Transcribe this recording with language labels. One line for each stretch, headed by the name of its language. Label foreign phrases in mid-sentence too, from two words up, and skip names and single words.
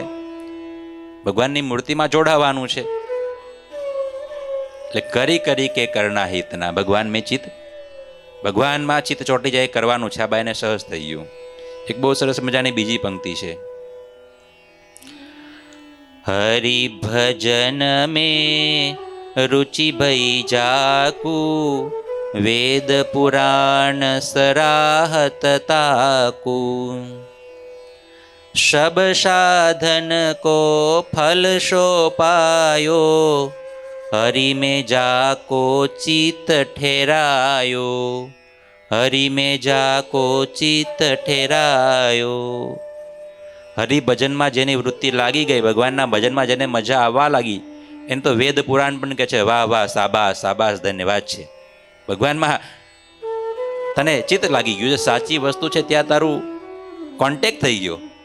Gujarati: ભગવાનની મૂર્તિમાં જોડાવાનું છે. એટલે કરી કે કરના હિતના, ભગવાનમાં ચિત્ત ચોટી જાય કરવાનું છે. આ બાઈને સહજ થઈ ગયું. એક બહુ સરસ મજાની બીજી પંક્તિ છે,
Hindi: हरि भजन में रुचि भई जाकू, वेद पुराण सराहत ताकू, सब साधन को फल सो पायो, હરિ में जाको चित ठहरायो, હરિ में जाको चित ठहरायो.
Gujarati: હરિભજનમાં જેની વૃત્તિ લાગી ગઈ, ભગવાનના ભજનમાં જેને મજા આવવા લાગી, એને તો વેદ પુરાણ પણ કહે છે વાહ વાહ, સાબાસ સાબાસ, ધન્યવાદ છે. ભગવાનમાં તને ચિત્ત લાગી ગયું છે, સાચી વસ્તુ છે, ત્યાં તારું કોન્ટેક્ટ થઈ ગયો.